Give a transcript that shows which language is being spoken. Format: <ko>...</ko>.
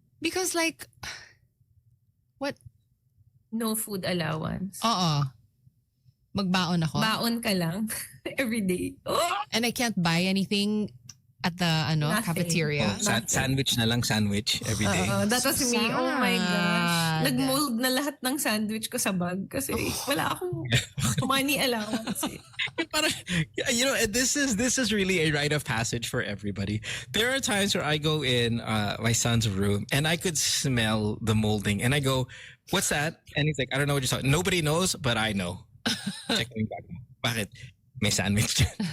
<en>Because like, what? No food allowance.</en> <tl>Magbaon ako. Baon ka lang</tl> <en>every day.</en> <tl>Oh,</tl> <en>And I can't buy anything at the Nothing. cafeteria. Sandwich</en> <tl>na lang,</tl> <en>sandwich every day. that was me. Oh my gosh. Sad.</en> <tl>Nag-mold na lahat ng sandwich ko sa bag kasi wala akong money allowance. Parang,</tl> <en>you know, this is really a rite of passage for everybody. There are times where I go in my son's room and I could smell the molding and I go, "What's that?" And he's like, "I don't know what you're talking." Nobody knows, but I know. Checking back.</en> <tl>Bakit? May sandwich.</tl>